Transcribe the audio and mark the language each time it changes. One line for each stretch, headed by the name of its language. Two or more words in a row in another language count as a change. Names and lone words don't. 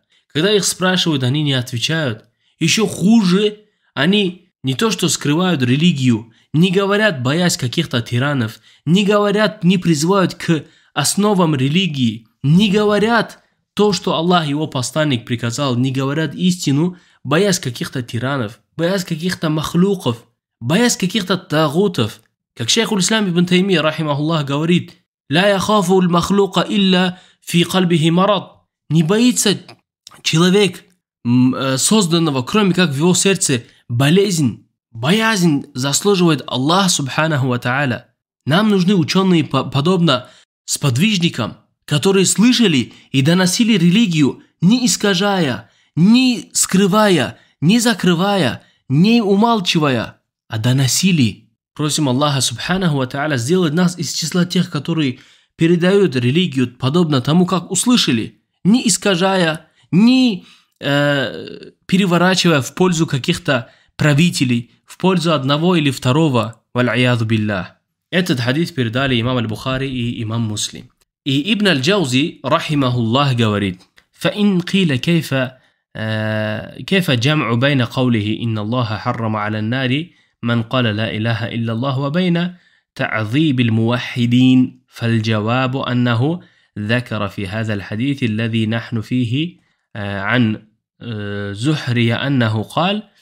Russian: Когда их спрашивают, они не отвечают. Еще хуже, они не то что скрывают религию, не говорят, боясь каких-то тиранов, не говорят, не призывают к основам религии, не говорят то, что Аллах и его посланник приказал, не говорят истину, боясь каких-то тиранов, боясь каких-то махлюков, боясь каких-то тагутов. Как шейх Ислам ибн Таймия, рахимахуллах, говорит:
Arabic: «لا يخاف المخلوق إلا في قلبه مرض».
Russian: Не боится человек созданного, кроме как в его сердце болезнь, боязнь заслуживает Аллах
Arabic: سبحانه وتعالى.
Russian: Нам нужны ученые, подобно сподвижникам, которые слышали и доносили религию, не искажая, не скрывая, не закрывая, не умалчивая, а доносили. Просим Аллаха
Arabic: سبحانه وتعالى
Russian: сделать нас из числа тех, которые передают религию подобно тому, как услышали, не искажая, не переворачивая в пользу каких-то правителей, в пользу одного или второго.
Arabic: والعياذ بالله.
Russian: Этот хадис передали имам Аль-Бухари и имам Муслим. И Ибн Аль-Джаузи, рахимахуллах, говорит:
Arabic: فإن قيل كيف جمع بين قوله إن الله حرم على النار من قال لا إله إلا الله وبين تعذيب الموحدين فالجواب أنه ذكر في هذا الحديث الذي نحن فيه عن زهري أنه قال